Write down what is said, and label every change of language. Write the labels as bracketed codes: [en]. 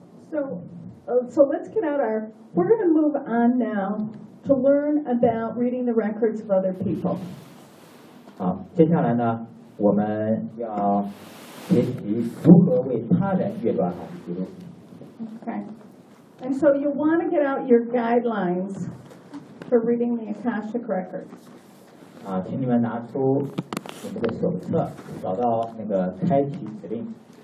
[en] So let's get out our, we're going to move on now to learn about reading the records of other people. [zh] 好，接下来呢，我们要学习如何为他人阅读阿卡西记录。 [en] Okay. And so you want to get out your guidelines for reading the Akashic records. [zh] 请你们拿出我们的手册，找到那个开启指令。